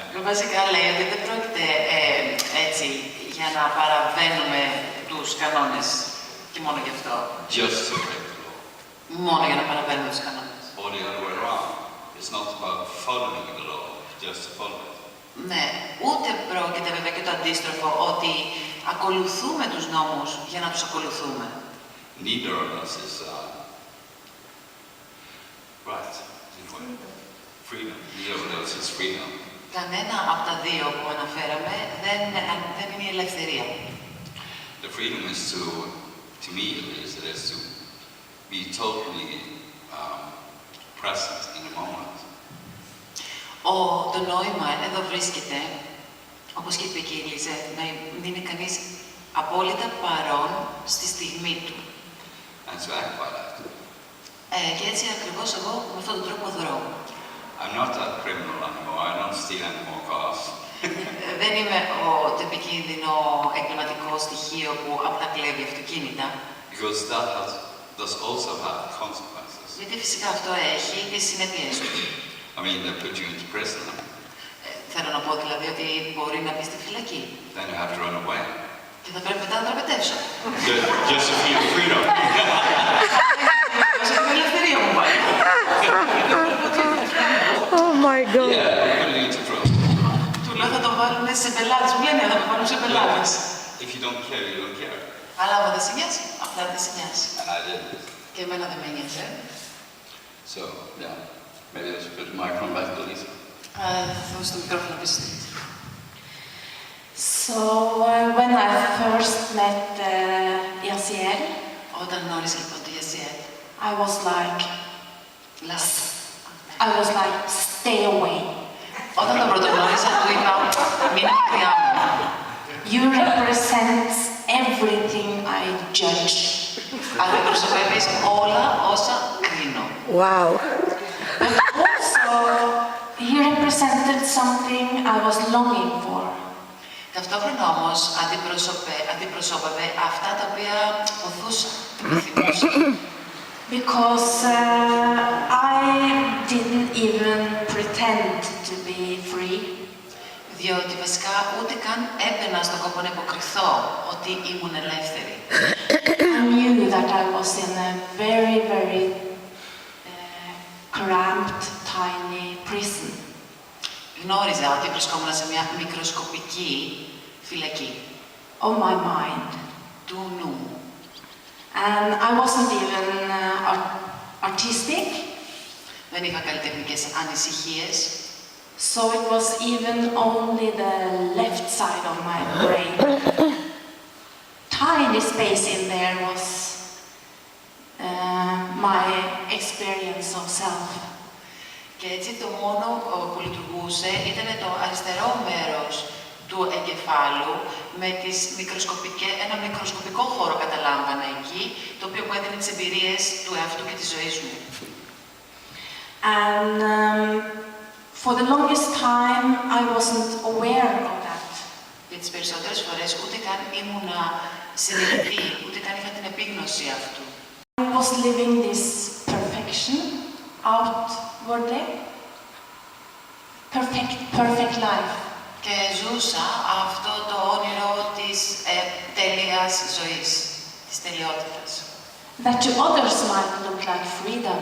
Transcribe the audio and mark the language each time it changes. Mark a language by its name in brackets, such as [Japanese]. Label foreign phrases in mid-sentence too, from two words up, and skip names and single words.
[Greek] Βασικά λέει ότι δεν πρόκειται έτσι για να παραβαίνουμε τους κανόνες και μόνο γι' αυτό. [English] Just to break the law. [Greek] Μόνο για να παραβαίνουμε τους κανόνες. [English] Or the other way around. It's not about following the law, just to follow it. [Greek] Ναι, ούτε πρόκειται βέβαια και το αντίστροφο, ότι ακολουθούμε τους νόμους για να τους ακολουθούμε. [English] Neither of us is right. Freedom. Neither of us is freedom. [Greek] Κανένα από τα δύο που αναφέραμε δεν είναι η ελευθερία. [English] The freedom is to me at least, it is to be totally present in the moment. [Greek] Το νόημα εδώ βρίσκεται, όπως και είπε και η Λίζε, να είναι κανείς απόλυτα παρόν στη στιγμή του. [English] And to act by that. [Greek] Και έτσι ακριβώς εγώ με αυτόν τον τρόπο δρώ. [English] I'm not that criminal anymore. I don't steal any more cars. [Greek] Δεν είμαι το επικίνδυνο εγκληματικό στοιχείο που απλά κλέβει αυτοκίνητα. [English] Because that does also have consequences. [Greek] Γιατί φυσικά αυτό έχει και συνέπειες του. [English] I mean, they put you into prison. [Greek] Θέλω να πω δηλαδή ότι μπορεί να μπει στη φυλακή. [English] Then you have to run away. [Greek] Και θα πρέπει μετά να τραπετεύσω. [English] Just to feel freedom. [Greek] Όσο την ελευθερία μου πάει. [English] Oh my God. Yeah, you're going to need to trust. [Greek] Του λέω θα τον βάλουν σε πελάτες. Μου λένε θα τον βάλουν σε πελάτες. [English] If you don't care, you don't care. [Greek] Αλλά άμα δεν σε νοιάζει, απλά δεν σε νοιάζει. [English] And I did this. [Greek] Και εμένα δεν με νοιάζει. [English] So, yeah. Maybe I should put the microphone back to Lisa. [Greek] Θα δώσω το μικρόφωνο πίσω στη Λίζα. [English] So when I first met Yaziel, [Greek] Όταν γνώρισα λοιπόν το Yaziel, [English] I was like, stay away. [Greek] όταν τον πρωτογνώρισα, του είπα, μείνε μακριά μου. [English] You represent everything I judge. [Greek] Αντιπροσωπεύεις όλα όσα κρίνω. [English] Wow. But also, he represented something I was longing for. [Greek] Ταυτόχρονα όμως αντιπροσώπευε αυτά τα οποία ποθούσα, επιθυμούσα. [English] Because I didn't even pretend to be free. [Greek] Διότι βασικά ούτε καν έμπαινα στον κόπο να υποκριθώ ότι ήμουν ελεύθερη. [English] I knew that I was in a very, very cramped, tiny prison. [Greek] Γνώριζα ότι βρισκόμουν σε μια μικροσκοπική φυλακή [English] Of my mind. [Greek] του νου. [English] And I wasn't even artistic, [Greek] Δεν είχα καλλιτεχνικές ανησυχίες. [English] so it was even only the left side of my brain. Tiny space in there was my experience of self. [Greek] Και έτσι το μόνο που λειτουργούσε ήταν το αριστερό μέρος του εγκεφάλου με ένα μικροσκοπικό χώρο καταλάμβανα εκεί, το οποίο μου έδινε τις εμπειρίες του εαυτού και της ζωής μου. [English] And for the longest time I wasn't aware of that. [Greek] Και τις περισσότερες φορές ούτε καν ήμουνα συνειδητή, ούτε καν είχα την επίγνωση αυτού. [English] I was living this perfection outwardly. Perfect life. [Greek] Και ζούσα αυτό το όνειρο της τέλειας ζωής, της τελειότητας. [English] That to others might look like freedom.